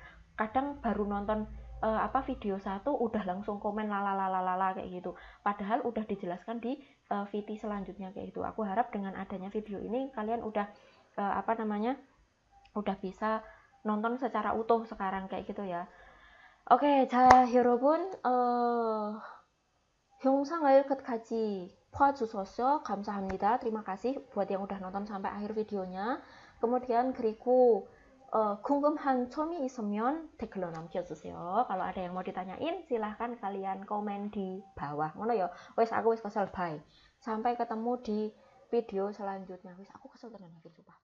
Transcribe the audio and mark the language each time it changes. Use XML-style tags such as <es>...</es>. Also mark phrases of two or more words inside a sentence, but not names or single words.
<id>Kadang baru nonton video satu udah langsung komen lala kayak gitu, padahal udah dijelaskan di VT selanjutnya kayak gitu. Aku harap dengan adanya video ini kalian udah udah bisa nonton secara utuh sekarang kayak gitu ya. Oke,</id> <ko>자 여러분, 영상을 끝까지 봐주셔서 감사합니다.</ko> <id>Terima kasih buat yang udah nonton sampai akhir videonya.</id> <ko>Kemudian 그리고 궁금한 점이 있으면 댓글로 남겨주세요.</ko> <id>Kalau ada yang mau ditanyain, silahkan kalian komen di bawah.</id> <jv>Ngono ya. Wes aku wes kesel, bye.</jv> <id>Sampai ketemu di video selanjutnya.</id> <jv>Wes aku kesel tenan</jv> <id>akhir sumpah.</id>